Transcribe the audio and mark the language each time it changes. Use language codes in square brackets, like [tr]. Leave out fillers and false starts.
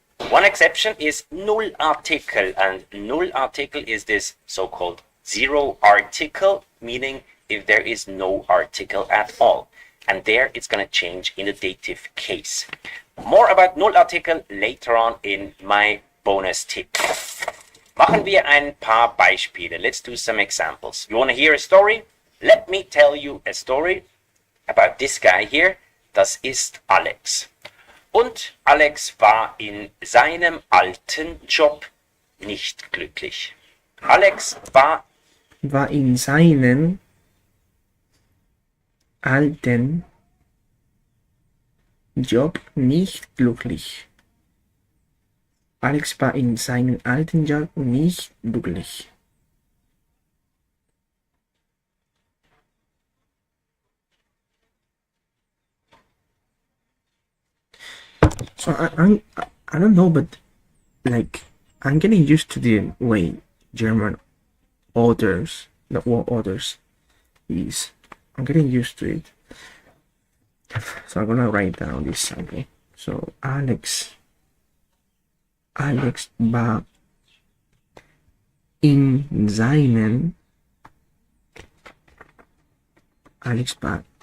[en] One exception is null article, and null article is this so-called zero article, meaning if there is no article at all. And there it's going to change in the dative case. More about null article later on in my bonus tip. [de] Machen wir ein paar Beispiele. [en] Let's do some examples. You want to hear a story? Let me tell you a story about this guy here. [de] Das ist Alex. Und Alex war in seinem alten Job nicht glücklich. Alex war in seinem alten Job nicht glücklich. Alex war in seinem alten Job nicht glücklich. [en] So I don't know, but like I'm getting used to the way German authors, the word authors is. I'm getting used to it. So I'm gonna write down this sample. [de] So Alex war in seinen Alex war